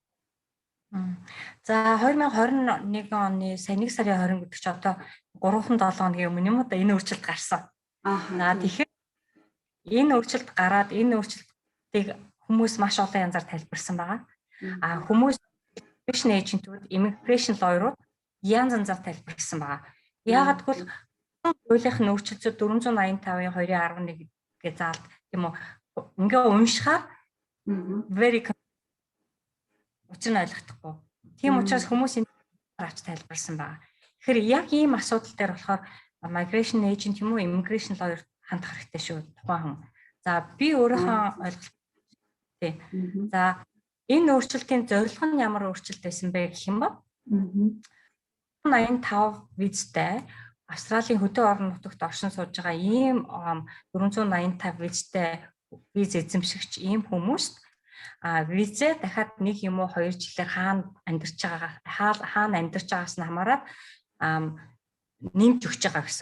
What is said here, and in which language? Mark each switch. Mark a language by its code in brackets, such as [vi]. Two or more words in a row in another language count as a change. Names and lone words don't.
[mn] За 2021 оны сая 1 сарын 20 гэдэг чи одоо 3-7 хоногийн өмнө юм одоо энэ өөрчлөлт гарсан. Тэгэхээр энэ өөрчлөлт гараад энэ өөрчлөлтийг хүмүүс маш олон янзаар тайлбарсан байгаа. Хүмүүс [en] immigration agent- [mn] ууд, [en] immigration lawyer- [mn] ууд янз янзаар тайлбарсан байгаа. Яагаад гэвэл хуулийнхын өөрчлөлтөд 485-ын 2.11 гэж заалт тийм үү. Ингээ уншихаар very учир нь ойлгохдохгүй. Тийм учраас хүмүүс энэ авч тайлбарсан байгаа. Тэгэхээр яг ийм асуудал дээр болохоор [en] migration agent [mn] юм уу, [en] immigration lawyer [mn] хандах хэрэгтэй шүү тухайн хүн. За би өөрийнхөө ойлголт тий. За энэ өөрчлөлтийн зорилго нь ямар өөрчлөлт байсан бэ гэх юм бол 85 визтэй Австралийн хөдөө орон нутагт оршин сууж байгаа ийм 485 визтэй виз эзэмшигч ийм хүмүүст визээ дахиад 1 юм уу 2 жилээр хаана амьдарч байгаагаас нь хамаарат нэмж өгч байгаа гэсэн.